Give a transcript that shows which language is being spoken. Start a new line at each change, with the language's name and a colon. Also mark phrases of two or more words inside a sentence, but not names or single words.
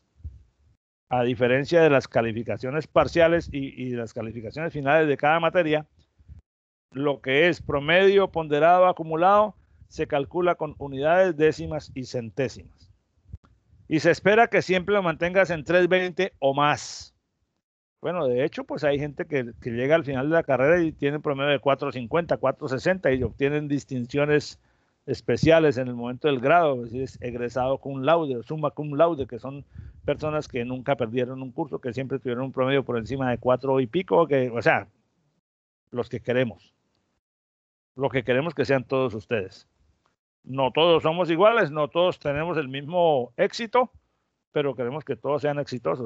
Spanish: A diferencia de las calificaciones parciales y las calificaciones finales de cada materia, lo que es promedio ponderado acumulado se calcula con unidades, décimas y centésimas. Y se espera que siempre lo mantengas en 320 o más. Bueno, de hecho, pues hay gente que llega al final de la carrera y tiene promedio de 450, 460 y obtienen distinciones especiales en el momento del grado, es decir, egresado
Latin: cum laude
Spanish: o
Latin: summa cum laude,
Spanish: que son personas que nunca perdieron un curso, que siempre tuvieron un promedio por encima de 4 y pico, o sea, los que queremos. Lo que queremos que sean todos ustedes. No todos somos iguales, no todos tenemos el mismo éxito, pero queremos que todos sean exitosos.